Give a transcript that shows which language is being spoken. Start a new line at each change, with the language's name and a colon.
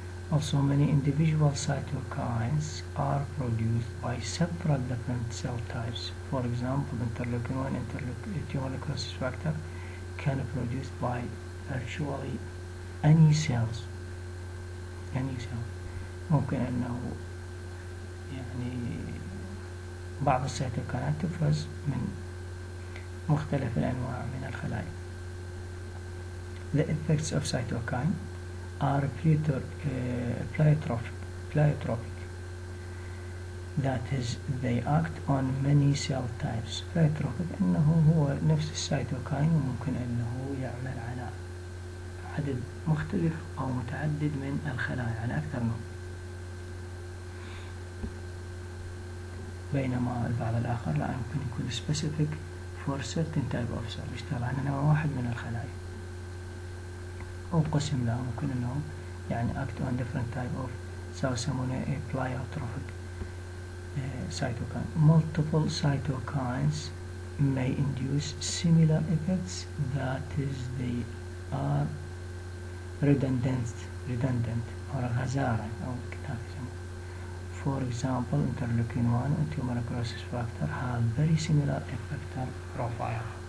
English: Also, many individual cytokines are produced by several different cell types. For example, interleukin 1 tumor necrosis factor can be produced by virtually any cells.
Arabic: ممكن أنه يعني بعض السيتوكينات تفرز من مختلف الأنواع من الخلايا.
English: The effects of cytokine are pleiotropic. That is, they act on many cell types.
Arabic: pleiotropic أنه هو نفس السيتوكاين وممكن أنه يعمل على عدد مختلف أو متعدد من الخلايا على أكثر نوع، بينما البعض الآخر لا يمكن يكون
English: specific for certain type of cell
Arabic: يشتغل على نوع واحد من الخلايا، أو قسم لا ممكن أنه يعني
English: act on different type of cells
Arabic: يسمونه
English: pleiotropic cytokine. Multiple cytokines may induce similar effects, that is, they are redundant or
Arabic: غزارة أو كتاب يسمونه.
English: For example, interleukin 1 and tumor necrosis factor have very similar effector profile.